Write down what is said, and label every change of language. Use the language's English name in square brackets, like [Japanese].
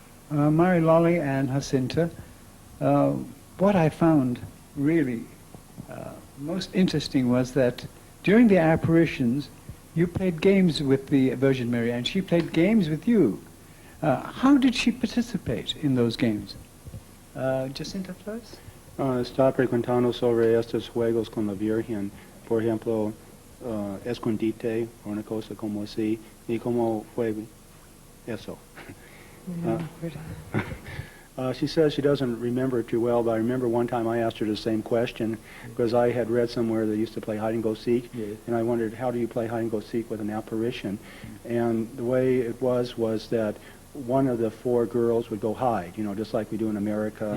[English] Mary Lolly and Jacinta, what I found really most interesting was that during the apparitions, you played games with the Virgin Mary, and she played games with you. How did she participate in those games? Jacinta first? [Spanish] Estaba preguntando sobre estos juegos con la Virgen, por ejemplo, escondite, o una cosa como así, y cómo fue eso. [English] She says she doesn't remember it too well, but I remember one time I asked her the same question because I had read somewhere they used to play hide-and-go-seek, Yes. and I wondered, how do you play hide-and-go-seek with an apparition? And the way it was that one of the four girls would go hide, just like we do in America,